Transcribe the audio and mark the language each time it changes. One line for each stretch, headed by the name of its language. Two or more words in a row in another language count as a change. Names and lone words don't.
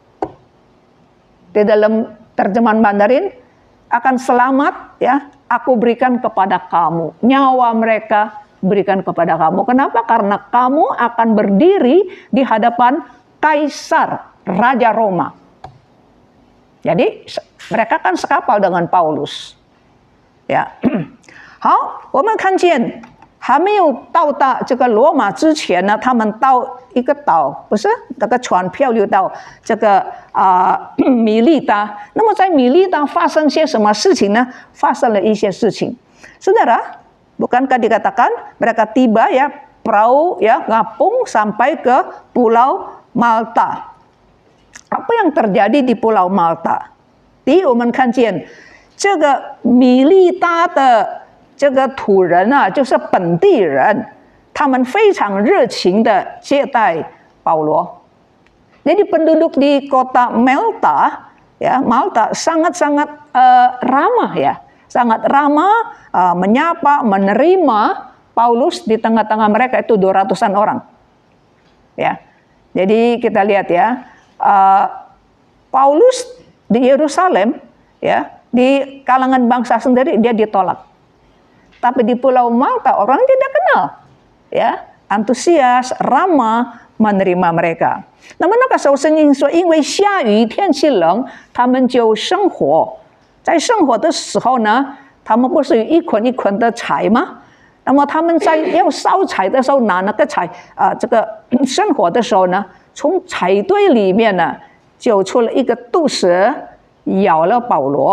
Indonesian: Di dalam terjemahan Mandarin, akan selamat ya, aku berikan kepada kamu. Nyawa mereka berikan kepada kamu. Kenapa? Karena kamu akan berdiri di hadapan kaisar, Raja Roma. Jadi mereka kan sekapal dengan Paulus，
Chinese: 呀，好，我们看见还没有到达这个罗马之前呢，他们到一个岛，不是那个船漂流到这个米利达。那么在米利达发生些什么事情呢？发生了一些事情，
Indonesian: saudara, bukankah dikatakan mereka tiba ya perahu ya ngapung sampai ke Pulau Malta. Apa yang terjadi di Pulau Malta？
Chinese: 第一，我们看见这个米利达的这个土人啊，就是本地人，他们非常热情的接待保罗。
Indonesian: Jadi penduduk di kota Malta, ya Malta sangat-sangat ramah ya, sangat ramah, menyapa, menerima Paulus di tengah-tengah mereka itu 200-an orang. Ya, jadi kita lihat ya. Paulus di Yerusalem ya, di kalangan bangsa sendiri dia ditolak. Tapi di Pulau Malta orang tidak kenal ya, antusias, ramah menerima mereka.
Chinese: 那么那个时候圣经说，因为下雨天气冷，他们就生火。在生火的时候呢，他们不是有一捆一捆的柴吗？那么他们在要烧柴的时候拿那个柴这个生火的时候呢，从柴堆里面呢就出了一个毒蛇，咬了保罗。